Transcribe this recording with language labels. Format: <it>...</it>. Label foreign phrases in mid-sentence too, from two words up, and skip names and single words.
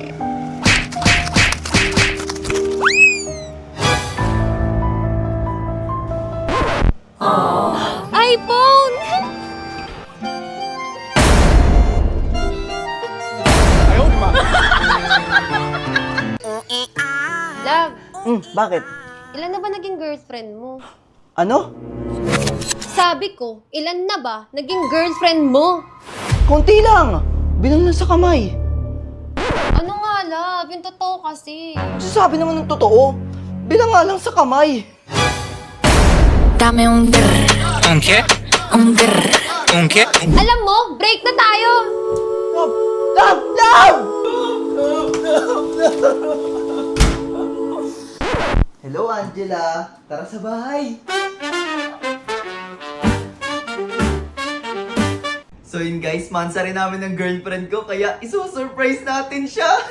<tl>iPhone. Love, Bakit? ilan na ba naging girlfriend mo? Ano? Sabi ko, ilan na ba naging girlfriend mo? Konti lang. Bilang lang sa kamay. Ano nga, love? Yung totoo kasi. Sasabi naman ng totoo. Bilang nga lang sa kamay.</tl> <es>Dame un grr. ¿Un qué? Un grr. ¿Un qué?</es> <tl>Alam mo, break na tayo. Love! Hello, Angela. Tara sa bahay. So yun guys, mansa rin namin ng girlfriend ko, kaya isusurprise natin siya.</tl>